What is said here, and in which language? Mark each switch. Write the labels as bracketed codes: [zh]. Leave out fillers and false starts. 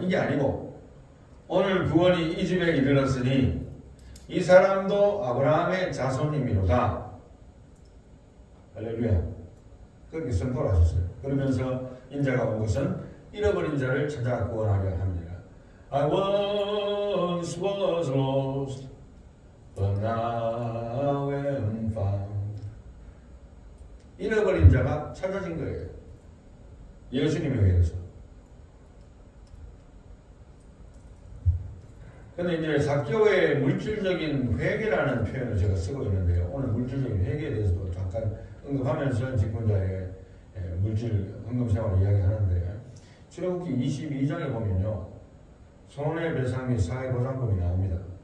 [ko] 이게 아니고 오늘 구원이 이 집에 이르렀으니 이 사람도 아브라함의 자손이미로다. 할렐루야. 그렇게 선포를 하셨어요. 그러면서 인자가 온 것은 잃어버린 자를 찾아 구원하려 합니다. [en] I once was lost, but now am found. [ko] 잃어버린 자가 찾아진 거예요. 예수님에 의해서. 근데 이제 삭개오의 물질적인 회개라는 표현을 제가 쓰고 있는데요. 오늘 물질적인 회개에 대해서도 잠깐 언급하면서 직분자의 물질 헌금 생활을 이야기하는데, 출애굽기 22장에 보면요, 손해배상 및 사회보장법이 나옵니다.